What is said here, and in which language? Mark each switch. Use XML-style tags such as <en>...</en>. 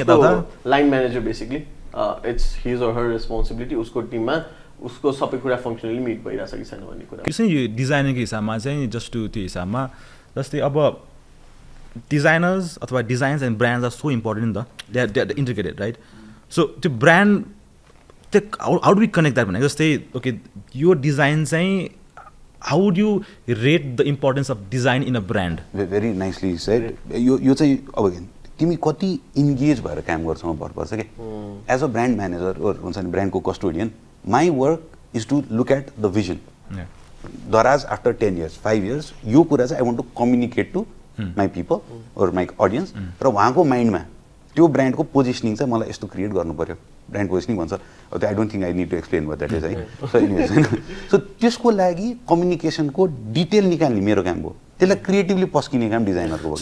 <ne>यता line manager</ne> <en>basically it's his or her responsibility</en> <ne>उसको टिममा उसको सबै कुरा फङ्सनली मिट भइरहेछ कि छैन भन्ने कुरा किन यो डिजाइनिङको हिसाबमा चाहिँ जस्ट टु त्यो हिसाबमा जस्तै अब डिजाइनर्स अथवा</ne> <en>designs and brands are so important</en> <ne>नि त</ne> <en>they are integrated right</en> <ne>so त्यो ब्रान्ड त्यो</ne> <en>how do we connect that</en> <ne>भनेको जस्तै ओके यो डिजाइन चाहिँ</ne> <en>how would you rate the importance of design in a brand? Very nicely said.</en> <ne>यो चाहिँ अब तिमी कति इन्गेज भएर काम गर्छौ भर पर्छ के</ne> <en>as a brand manager</en> <ne>और हुन्छ नि ब्रान्डको custodian</ne> <en>my work is to look at the vision</en> <ne>दराज</ne> <en>after 10 years 5 years</en> <ne>यो कुरा चाहिँ</ne> <en>I want to communicate to my people or my audience</en> <ne>र उहाँको माइन्डमा त्यो ब्रान्डको पोजिसनिङ चाहिँ मलाई यस्तो क्रिएट गर्नु पर्यो ब्रान्ड पोजिसनिङ भन्छ अब</ne> <en>I don't think I need to explain what that is</en> <ne>है सो एनिवेज हैन सो त्यसको लागि कम्युनिकेसनको डिटेल निकाल्ने मेरो काम हो त्यसलाई क्रिएटिभली पस्किने काम डिजाइनरको हो</ne>